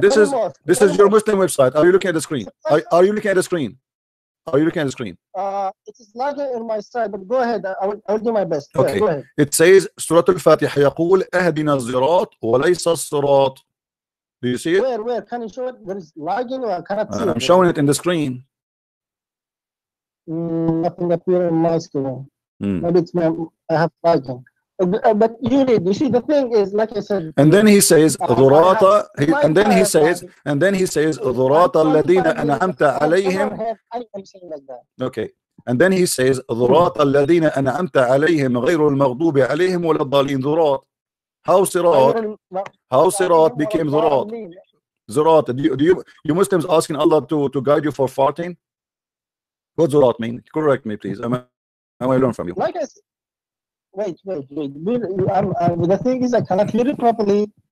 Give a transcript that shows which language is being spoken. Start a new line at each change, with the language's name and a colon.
English: This is your Muslim website. Are you looking at the screen? Are you looking at the screen? It is lagging in my side, but go ahead. I will do my best. Okay. Go ahead. It says
Arabic: Surah Al-Fatiha يقول أهدنا الصراط وليس الصراط.
English: Do you see it? Where? Can you show it? There is lagging, or I cannot see it. I'm showing it in the screen. Nothing appears in my screen. Maybe it's I have lagging. But you see, the thing is, like I said. And then he says, ضراط. And then he says,
Arabic: ضراط الذين أنعمت عليهم.
English: Okay. And then he says,
Arabic: ضراط الذين أنعمت عليهم غير المغضوب عليهم ولا الضالين.
English: ضراط. How sirat became zirat? Zirat. Do you Muslims asking Allah to guide you for farting? What Zurat mean? Correct me, please. I want to learn from you. Like I said, wait. The thing is, I cannot hear it properly.